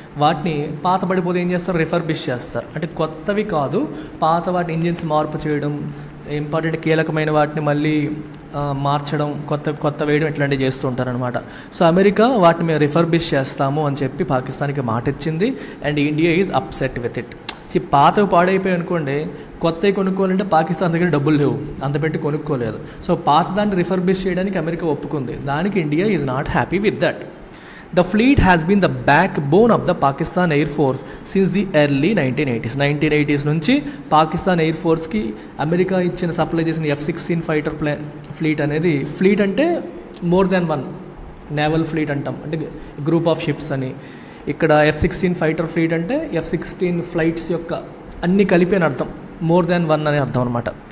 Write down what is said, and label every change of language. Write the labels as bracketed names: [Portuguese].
[Telugu] వాటిని పాత పడిపోతే ఏం చేస్తారు, రిఫర్బిష్ చేస్తారు. అంటే కొత్తవి కాదు, పాత వాటి ఇంజిన్స్ మార్పు చేయడం, ఇంపార్టెంట్ కీలకమైన వాటిని మళ్ళీ మార్చడం, కొత్త వేయడం, ఇట్లాంటివి చేస్తూ ఉంటారనమాట. సో అమెరికా వాటిని మేము రిఫర్బిష్ చేస్తాము అని చెప్పి పాకిస్తాన్కి మాట ఇచ్చింది. [English] And India is upset with it. [Telugu] పాతవి పాడైపోయి అనుకోండి, కొత్తవి కొనుక్కోవాలంటే పాకిస్తాన్ దగ్గర డబ్బులు లేవు, అంత పెట్టి కొనుక్కోలేదు. సో పాత దాన్ని రిఫర్బిష్ చేయడానికి అమెరికా ఒప్పుకుంది. [English] దానికి India is not happy with that. The fleet has been the backbone of the Pakistan Air Force since the early 1980s. [Telugu] 1980s నుంచి పాకిస్తాన్ ఎయిర్ ఫోర్స్కి అమెరికా ఇచ్చిన సప్లై చేసిన F-16 ఫైటర్ ఫ్లీట్ అనేది, fleet అంటే [English] more than one, [Telugu] naval fleet అంటాం, అంటే [English] group of ships [Telugu] అని. ఇక్కడ F-16 fighter fleet అంటే F-16 ఫ్లైట్స్ యొక్క అన్నీ కలిపి అని అర్థం, మోర్ దాన్ వన్ అనే అర్థం అనమాట.